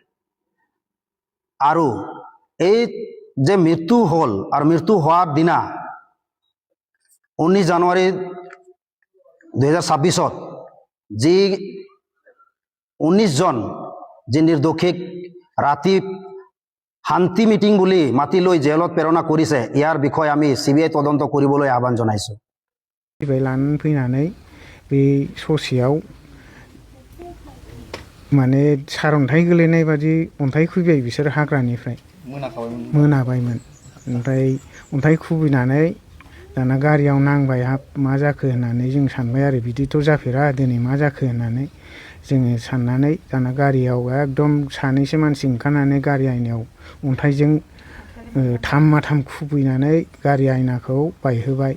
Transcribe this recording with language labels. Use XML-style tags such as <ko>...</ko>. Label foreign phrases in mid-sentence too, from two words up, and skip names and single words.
<as>আৰু এই যে মৃত্যু হ'ল আৰু মৃত্যু হোৱাৰ দিনা 19 জানুৱাৰী 2026 যি 19 জন যি নিৰ্দোষীক ৰাতি শান্তি মিটিং বুলি মাতি লৈ জেলত প্ৰেৰণা কৰিছে, ইয়াৰ বিষয়ে আমি CBI তদন্ত কৰিবলৈ আহ্বান জনাইছোঁ।</as> <brx>লানাनै फैनानै बे ससेयाव माने सारअन्थाइ गोलैनाय बादि अन्थाइ खुबैबाय बिसोर हाग्रानिफ्राय मोनाबायमोन। ओमफ्राय अन्थाइ खुबैनानै दाना गारियाव नांबाय, हाब मा जाखो होननानै जों सानबाय आरो बिदिथ' जाफेरा दिनै मा जाखो होननानै जोङो साननानै दाना गारियाव एकदम सानैसो मानसि ओंखारनानै गारि आयनायाव अन्थाइजों थाम खुबैनानै गारि आयनाखौ बायहोबाय।</brx>